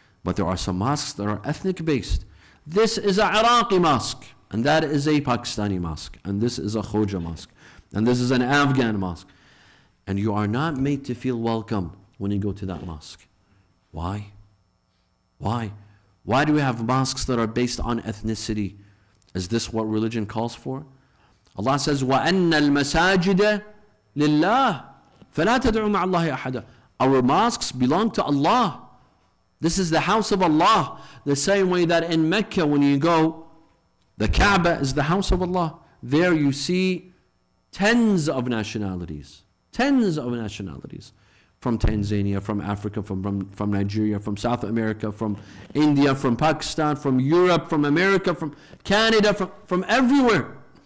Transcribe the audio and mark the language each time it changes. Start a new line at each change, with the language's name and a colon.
English: But there are some mosques that are ethnic based. This is a Iraqi mosque, and that is a Pakistani mosque, and this is a Khoja mosque, and this is an Afghan mosque. And you are not made to feel welcome when you go to that mosque. Why? Why? Why do we have mosques that are based on ethnicity? Is this what religion calls for? Allah says,
Arabic: وَأَنَّ الْمَسَاجِدَ لِلَّهِ فَلَا تَدْعُوا مَعَ اللَّهِ أَحَدًا.
English: Our mosques belong to Allah. This is the house of Allah. The same way that in Mecca when you go, the Kaaba is the house of Allah. There you see tens of nationalities. Tens of nationalities. From Tanzania, from Africa, from Nigeria, from South America, from India, from Pakistan, from Europe, from America, from Canada, from everywhere.